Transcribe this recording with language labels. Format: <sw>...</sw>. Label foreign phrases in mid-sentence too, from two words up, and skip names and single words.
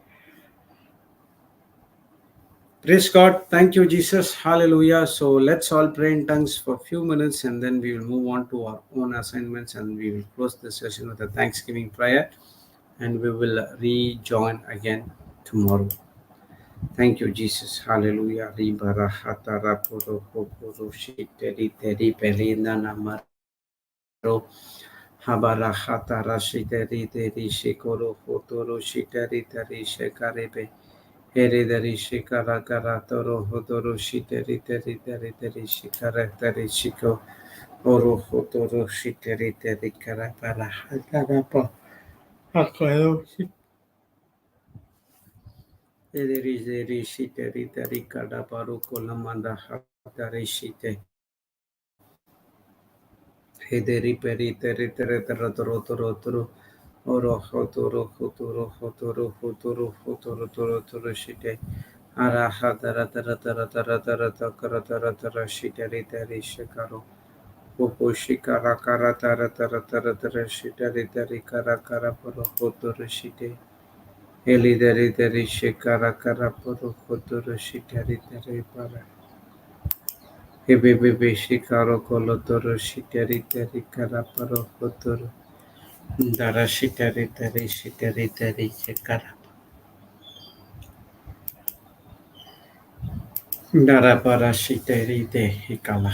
<en>Praise God. Thank you, Jesus. Hallelujah. So let's all pray in tongues for a few minutes, and then we will move on to our own assignments, and we will close the session with a Thanksgiving prayer, and we will rejoin again tomorrow. Thank you, Jesus. Hallelujah. Ribara hatara poro poro shiteri teri pelina namaro. Habara hatara shiteri teri shikoro hotoro shiteri teri shekarebe. Here teri shikara karatoro hotoro shiteri teri teri teri shikara teri shiko. Orohotoro shiterite karapara hakarapa hakaro shiterite shiterite kadaparu kolamanda hatare shite hederi perite ritere toro toro toro orohotoro hotoro hotoro hotoro hotoro toro toro shite araha tara tara tara tara tara tara tara tara shiterite rishikaro Popo shikara kara tara tara tara tara shitari tari kara kara poro hotoro shite. Eli dari dari shikara kara poro hotoro shitari tari para. Ebe bebe shikaro kolotoro shitari tari kara poro hotoro. Dara shitari tari shikara. Dara para shitari te hikala.</en>